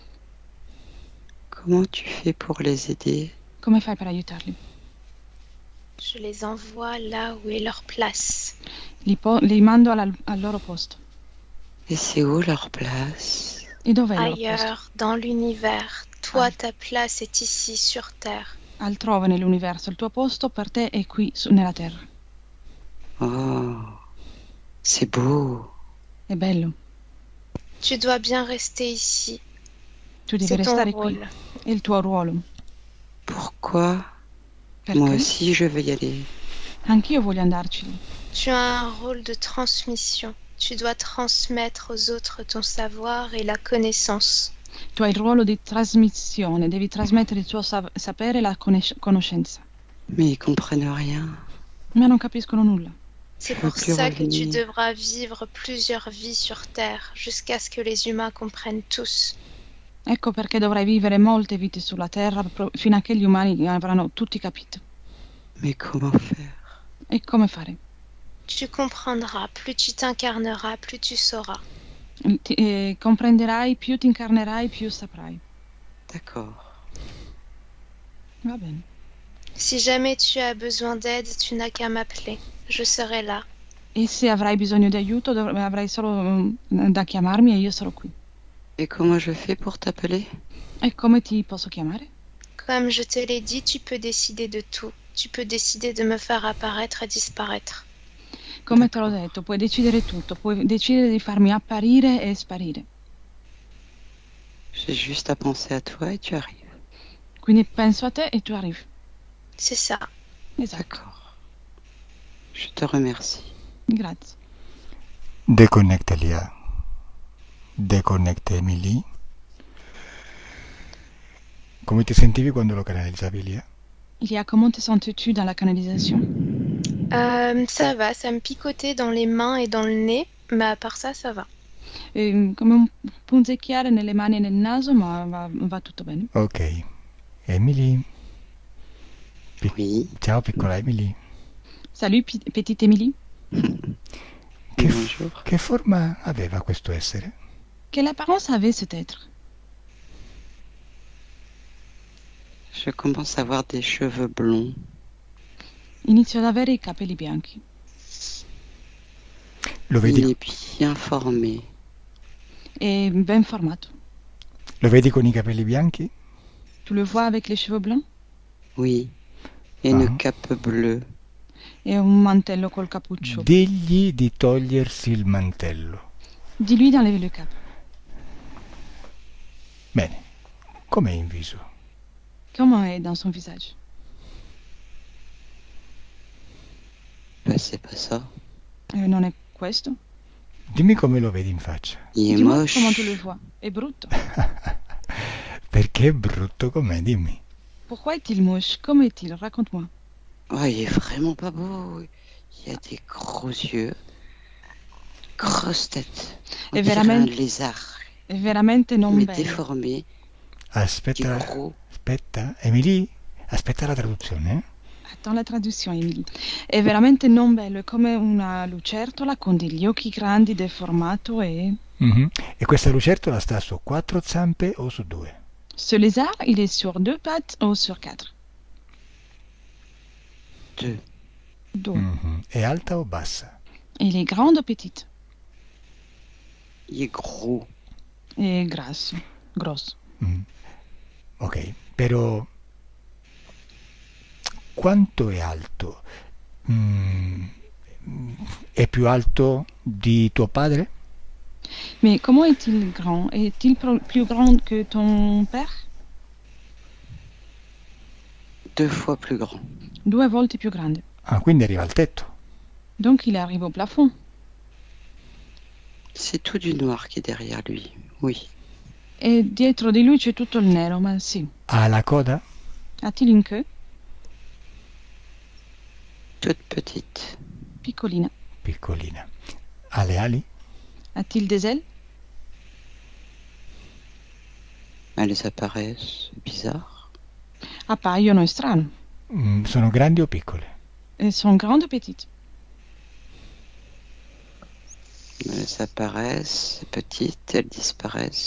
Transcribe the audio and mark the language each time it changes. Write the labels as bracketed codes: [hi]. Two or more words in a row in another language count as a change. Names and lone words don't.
[fr] Comment tu fais pour les aider? [it] Come fai per aiutarli? [fr] Je les envoie là où est leur place. [it] Li mando al loro posto. [fr] Et c'est où leur place? [it] E dov'è il loro posto? [fr] Ailleurs, dans l'univers. Toi, Ah. ta place est ici, sur Terre. [it] Altrove nell'universo. Il tuo posto per te è qui nella Terra. [fr] Oh, c'est beau. [it] È bello. [fr] Tu dois bien rester ici. [it] Tu devi [fr] C'est ton [it] restare qui. [fr] rôle. [it] È il tuo ruolo. [fr] Pourquoi? [it] Perché? [fr] Moi aussi, je veux y aller. [it] Anch'io voglio andarci. [fr] Tu as un rôle de transmission. Tu dois transmettre aux autres ton savoir et la connaissance. [it] Tu hai il ruolo di trasmissione. Devi trasmettere il tuo sapere e la conoscenza. [fr] Mais ils comprennent rien. [it] Ma non capiscono nulla. [fr] C'est Je veux pour plus ça que tu revenir. devras vivre plusieurs vies sur Terre, jusqu'à ce que les humains comprennent tous. [it] Ecco perché dovrai vivere molte vite sulla Terra fino a che gli umani avranno tutti capito. [fr] Mais comment faire? [it] E come fare? [fr] Tu comprendras, plus tu t'incarneras, plus tu sauras. [it] Comprenderai, più ti incarnerai, più saprai. [fr] D'accord. [it] Va bene. [fr] Si jamais tu as besoin d'aide, tu n'as qu'à m'appeler. Je serai là. [it] E se avrai bisogno di aiuto, avrai solo da chiamarmi e io sarò qui. [fr] Et comment je fais pour t'appeler? [it] E come ti posso chiamare? [fr] Comme je te l'ai dit, tu peux décider de tout. Tu peux décider de me faire apparaître et disparaître. [it] Come te l'ho detto, puoi decidere tutto, puoi decidere di farmi apparire e sparire. [fr] J'ai juste à penser à toi et tu arrives. [it] Quindi penso a te e tu arrivi. [fr] C'est ça. [it] Esatto. [fr] D'accord. Je te remercie. [it] Grazie. [fr] Déconnecte Elia. Déconnecte Emily. [it] Come ti sentivi quando lo canalizzavi Elia? [fr] Ilia, comment te sens-tu dans la canalisation? Ça va, ça me picotait dans les mains et dans le nez, mais à part ça, ça va. [it] Come un punzecchiare nelle mani e nel naso, ma va tutto bene. Ok. Emily. [fr] Oui. [it] Ciao piccola Emily. [fr] Salut, petite Émilie. [it] Che, [fr] Bonjour. [it] che forma aveva questo essere? [fr] Quelle apparence avait cet être? Je commence à avoir des cheveux blonds. [it] Inizio ad avere I capelli bianchi. Lo [fr] Il [it] vedi, [fr] est bien formé. [it] È ben formato. lo vedi con I capelli bianchi? [fr] Tu le vois avec les cheveux blancs? Oui. Et Ah. une cape bleue. [it] E un mantello col cappuccio. Digli di togliersi il mantello. [fr] Dis-lui d'enlever le cap. [it] Bene. Com'è in viso? [fr] Comment est dans son visage? Bah, c'est pas ça. [it] Non è questo? Dimmi come lo vedi in faccia. [fr] Il est Dis-moi moche. comment tu le vois. [it] È brutto. Perché è brutto com'è, dimmi. [fr] Pourquoi est-il moche? Comment est-il? Raconte-moi. Oh, il est vraiment pas beau. Il a des gros yeux. Grosse tête. On Et dirait [it] veramente- [fr] un lézard. [it] È veramente non [fr] Mais [it] bello. [fr] déformé. [it] Aspetta, [fr] Gros. [it] aspetta. Emily, aspetta la traduzione. Attends la traduzione, Emily. È veramente non bello, è come una lucertola con degli occhi grandi, deformato e... Mhm. E questa lucertola sta su 4 zampe o su 2? [fr] Ce lézard, il est sur 2 pattes ou sur 4? Deux. [it] 2. Mhm. È alta o bassa? [fr] Il est grande ou petite? Il est gros. [it] E grasso. Grosso. Mm. Ok, però quanto è alto? È più alto di tuo padre? [fr] Mais comment est-il grand? Est-il plus grand que ton père? 2 fois plus grand. [it] 2 volte più grande. Ah, quindi arriva al tetto. [fr] Donc il arrive au plafond. C'est tout du noir qui est derrière lui. Oui. [it] E dietro di lui c'è tutto il nero, ma sì. Ha la coda? [fr] A-t-il une queue? Toute petite. [it] Piccolina. Piccolina. Ha le ali? [fr] A-t-il des ailes? Elles apparaissent bizarres. [it] Appaiono strano. Sono grandi o piccole? [fr] Elles sont grandes ou petites? Elles apparaissent petites, elles disparaissent.